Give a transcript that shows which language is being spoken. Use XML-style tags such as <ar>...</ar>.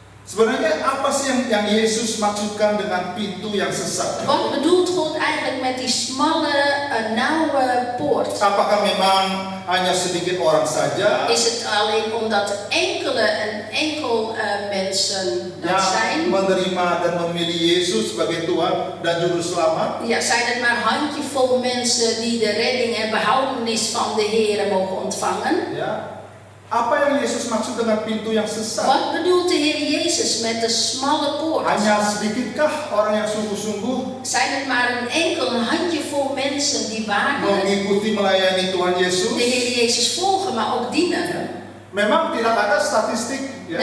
<id>Sebenarnya apa sih yang Yesus maksudkan dengan pintu yang sesat?</id> <nl>Wat bedoelt God eigenlijk met die smalle, nauwe poort?</nl> <id>Apakah memang hanya sedikit orang saja</id> <nl>Is het alleen omdat enkel mensen dat</nl> <id>yang</id> <nl>zijn?</nl> <id>menerima dan memilih Yesus sebagai Tuhan dan Juru Selamat?</id> <nl>Ja, zijn het maar handjevol mensen die de redding en behoudenis van de Heer mogen ontvangen?</nl> <id>Ya. Apa yang Yesus maksud dengan pintu yang sesat?</id> <nl>Wat bedoelt de Heer Jezus met de smalle poort?</nl> <id>Hanya sedikitkah orang yang sungguh-sungguh</id> <nl>Zijn het maar een handjevol mensen die waarlijk</nl> <id>mengikuti melayani Tuhan Yesus?</id> <nl>de Heer Jezus volgen, maar ook dienen?</nl> <id>Memang tidak ada statistik ya,</id>